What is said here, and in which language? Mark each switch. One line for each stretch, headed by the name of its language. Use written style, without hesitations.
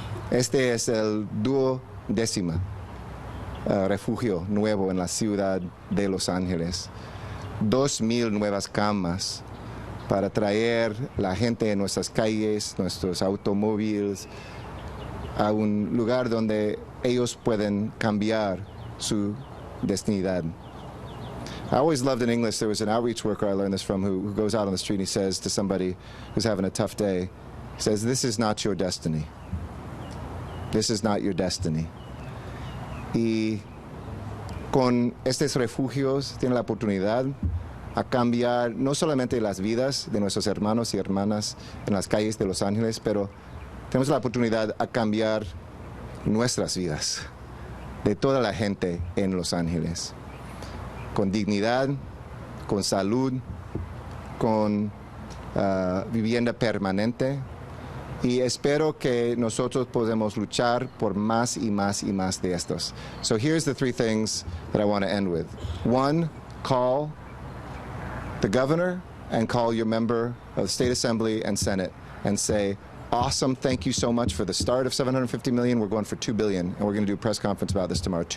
Spanish: Este es el 12º refugio nuevo en la Ciudad de Los Ángeles. 2,000 nuevas camas para traer la gente en nuestras calles, nuestros automóviles, a un lugar donde ellos pueden cambiar su destinidad.
English: I always loved in English, there was an outreach worker I learned this from who goes out on the street and he says to somebody who's having a tough day, he says, "This is not your destiny. This is not your destiny."
Spanish: Y con estos refugios tienen la oportunidad a cambiar no solamente las vidas de nuestros hermanos y hermanas en las calles de Los Ángeles, pero tenemos la oportunidad a cambiar nuestras vidas, de toda la gente en Los Ángeles, con dignidad, con salud, con vivienda permanente. Y espero que nosotros podamos luchar por más y más y más de estos.
English: So here's the 3 things that I want to end with. 1, call the governor and call your member of the State Assembly and Senate and say, awesome, thank you so much for the start of $750 million. We're going for $2 billion, and we're going to do a press conference about this tomorrow.